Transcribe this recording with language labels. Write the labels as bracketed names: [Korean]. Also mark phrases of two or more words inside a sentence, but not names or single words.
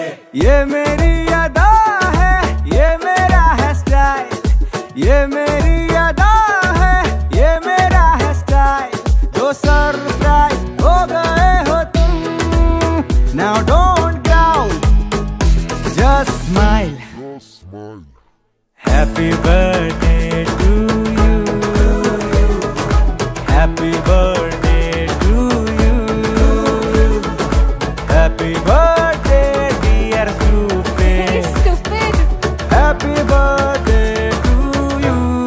[Hindi] ये मेरी अदा है ये मेरा है स्टाइल ये मेरी अदा है ये मेरा है स्टाइल जो सरप्राइज हो गए हो तुम [English] now don't growl just smile happy birthday to you happy birthday to you happy birthday dear stupid happy birthday to you